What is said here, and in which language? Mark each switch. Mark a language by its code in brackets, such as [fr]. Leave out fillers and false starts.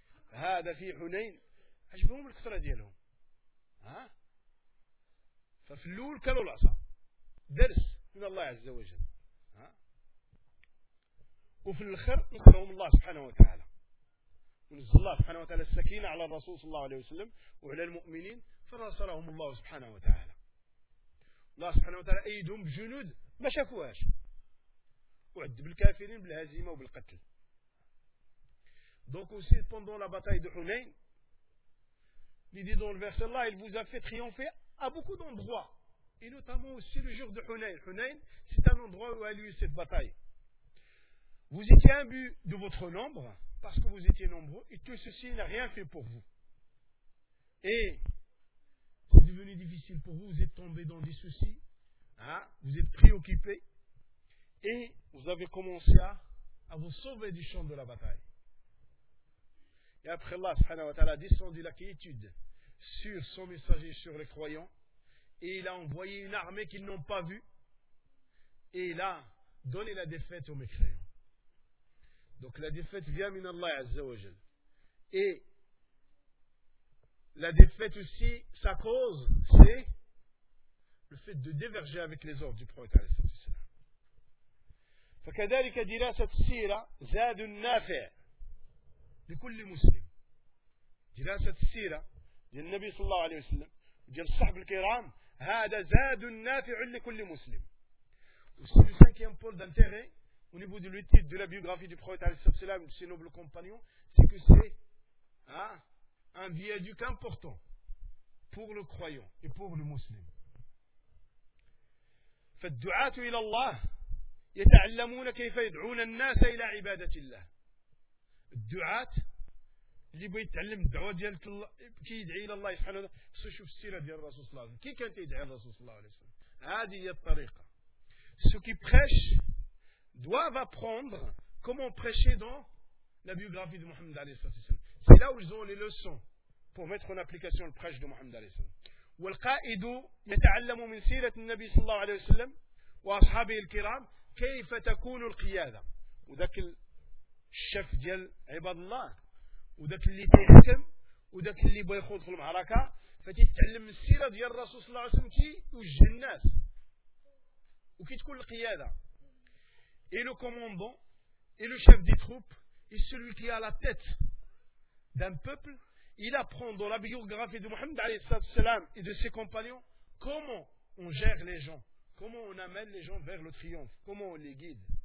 [ar] هذا في حنين عجبهم الكثرة ديالهم، ها؟ ففلول كانوا العصا، درس من الله عز وجل، ها؟ وفي الخير نقرهم الله سبحانه وتعالى، ونزل الله سبحانه وتعالى السكينة على الرسول صلى الله عليه وسلم وعلى المؤمنين، فنصرهم الله سبحانه وتعالى. الله سبحانه وتعالى أيدهم بجنود ما شافوهاش، وعذب الكافرين بالهزيمة وبالقتل. [fr] Donc aussi pendant la bataille de Hunayn, il dit dans le verset là, il vous a fait triompher à beaucoup d'endroits, et notamment aussi le jour de Hunayn. Hunayn, c'est un endroit où a lieu cette bataille. Vous étiez imbus de votre nombre, parce que vous étiez nombreux, et tout ceci n'a rien fait pour vous. Et c'est devenu difficile pour vous, vous êtes tombés dans des soucis, hein, vous êtes préoccupés, et vous avez commencé à vous sauver du champ de la bataille. Et après Allah subhanahu wa ta'ala a descendu la quiétude sur son messager, sur les croyants, et il a envoyé une armée qu'ils n'ont pas vue, et il a donné la défaite aux mécréants. Donc la défaite vient [ar] min Allah azza wa jal. [fr] Et la défaite aussi, sa cause, c'est le fait de diverger avec les ordres du prophète alayhi wa sallam. [ar] فكذلك دراسة السيرة زاد نافع لكل مسلم. دراسة السيرة للنبي صلى الله عليه وسلم ديال الصحابة الكرام هذا زاد نافع لكل مسلم. [fr] وسي سانكيام بول دانتيغي au niveau de l'étude de la biographie du prophète عليه الصلاة والسلام de ses nobles compagnons, c'est que c'est un viaduc important pour le croyant et pour le musulman. [ar] فالدعاة إلى الله يتعلمون كيف يدعون الناس إلى عبادة الله. الدعاة اللي بغى يتعلم الدعوة ديال كي يدعي إلى الله سبحانه وتعالى، خصو يشوف السيرة ديال الرسول صلى الله عليه وسلم، كي كان يدعي الرسول صلى الله عليه وسلم. هذه هي الطريقة. [fr] Ceux qui prêchent doivent apprendre comment prêcher dans la biographie de Mohammed عليه الصلاة والسلام. C'est là où ils ont les leçons pour mettre en application le prêche de Mohammed عليه الصلاة والسلام. [ar] والقائد يتعلم من سيرة النبي صلى الله عليه وسلم وأصحابه الكرام كيف تكون القيادة. وذاك الشف ديال عباد الله وذاك اللي تحكم وذاك اللي بيخوض في المعركة، فتتعلم السيرة ديال الرسول صلى الله عليه وسلم كي يوجه الناس وكي تكون القيادة. [fr] Et le commandant et le chef des troupes est celui qui a la tête d'un peuple. Il apprend dans la biographie de Mohammed عليه الصلاة والسلام et de ses compagnons comment on gère les gens, comment on amène les gens vers le triomphe, comment on les guide.